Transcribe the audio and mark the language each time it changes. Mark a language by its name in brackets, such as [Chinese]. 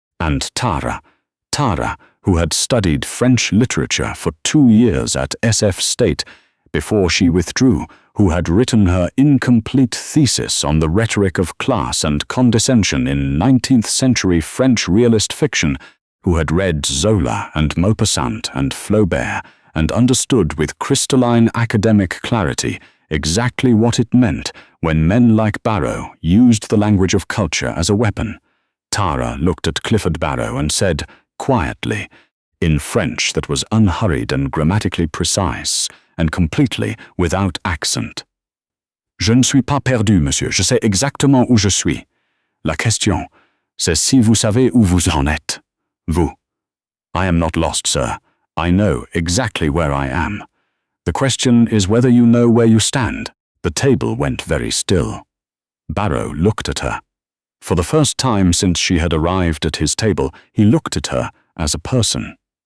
[English] And Tara, who had studied French literature for 2 years at SF State before she withdrew, who had written her incomplete thesis on the rhetoric of class and condescension in 19th century French realist fiction, who had read Zola and Maupassant and Flaubert and understood with crystalline academic clarity exactly what it meant when men like Barrow used the language of culture as a weapon. Tara looked at Clifford Barrow and said, quietly, in French that was unhurried and grammatically precise, and completely without accent. [French] Je ne suis pas perdu, monsieur. Je sais exactement où je suis. La question, c'est si vous savez où vous en êtes. [English] Vous. I am not lost, sir. I know exactly where I am. The question is whether you know where you stand. The table went very still. Barrow looked at her. For the first time since she had arrived at his table, he looked at her as a person.